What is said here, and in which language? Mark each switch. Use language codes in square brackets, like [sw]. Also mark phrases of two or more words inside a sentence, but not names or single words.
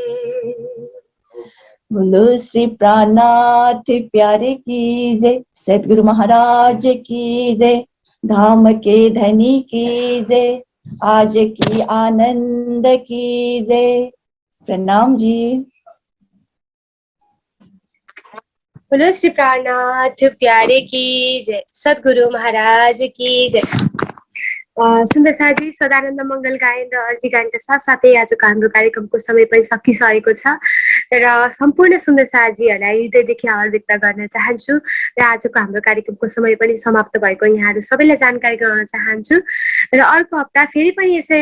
[hi] बोलो श्री प्राणनाथ प्यारे की जय, सद्गुरु महाराज की जय, धाम के धनी की जय, आज की आनंद की जय। प्रणाम जी। बोलो श्री प्राणनाथ प्यारे की जय, सद्गुरु महाराज की जय। [ne] सुन्दर साथी सदानन्द मङ्गल गायन र अर्जी गायनका साथसाथै आजको हाम्रो कार्यक्रमको समय पनि सकिसकेको छ र सम्पूर्ण सुन्दर साथीहरूलाई हृदयदेखि आभार व्यक्त गर्न चाहन्छु र आजको हाम्रो कार्यक्रमको समय पनि समाप्त भएको यहाँहरू सबैलाई जानकारी गराउन चाहन्छु र अर्को हप्ता फेरि पनि यसरी